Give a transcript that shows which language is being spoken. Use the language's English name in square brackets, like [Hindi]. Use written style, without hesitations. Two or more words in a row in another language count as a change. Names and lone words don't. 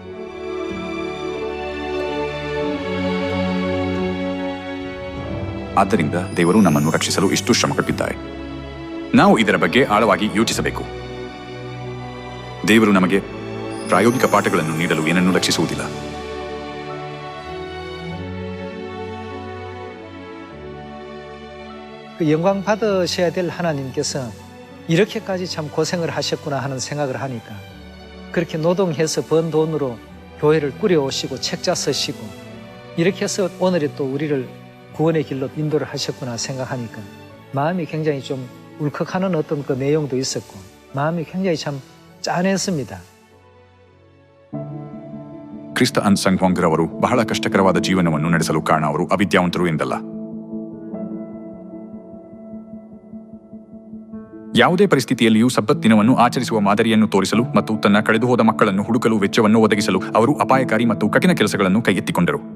[Kannada] ಆದ್ದರಿಂದ ದೇವರು ನಮ್ಮನ್ನು ರಕ್ಷಿಸಲು ಇಷ್ಟು ಶ್ರಮಪಟ್ಟಿದ್ದಾರೆ. ನಾವು ಇದರ ಬಗ್ಗೆ ಆಳವಾಗಿ ಯೋಚಿಸಬೇಕು. ದೇವರು ನಮಗೆ ಪ್ರಾಯೋಗಿಕ ಪಾಠಗಳನ್ನು ನೀಡಲು ಏನನ್ನೂ ರಕ್ಷಿಸುವುದಿಲ್ಲ. [Korean] 영광 받으셔야 될 하나님께서 이렇게까지 참 고생을 하셨구나 하는 생각을 하니까 그렇게 노동해서 번 돈으로 교회를 꾸려오시고 책자 쓰시고 이렇게 해서 오늘에 또 우리를 구원의 길로 인도를 하셨구나 생각하니까 마음이 굉장히 좀 울컥하는 어떤 그 내용도 있었고 마음이 굉장히 참 짠했습니다. [Kannada] ಕ್ರಿಸ್ತ ಅನ್ಸಂಗ್ ಅವರು ಬಹಳ ಕಷ್ಟಕರವಾದ ಜೀವನವನ್ನು ನಡೆಸಲು ಕಾರಣ ಅವರು ಅವಿದ್ಯಾವಂತರು ಎಂದಲ್ಲ. ಯಾವುದೇ ಪರಿಸ್ಥಿತಿಯಲ್ಲಿಯೂ ಸಬ್ಬತ್ ದಿನವನ್ನು ಆಚರಿಸುವ ಮಾದರಿಯನ್ನು ತೋರಿಸಲು ಮತ್ತು ತನ್ನ ಕಳೆದುಹೋದ ಮಕ್ಕಳನ್ನು ಹುಡುಕಲು ವೆಚ್ಚವನ್ನು ಒದಗಿಸಲು ಅವರು ಅಪಾಯಕಾರಿ ಮತ್ತು ಕಠಿಣ ಕೆಲಸಗಳನ್ನು ಕೈಗೆತ್ತಿಕೊಂಡರು.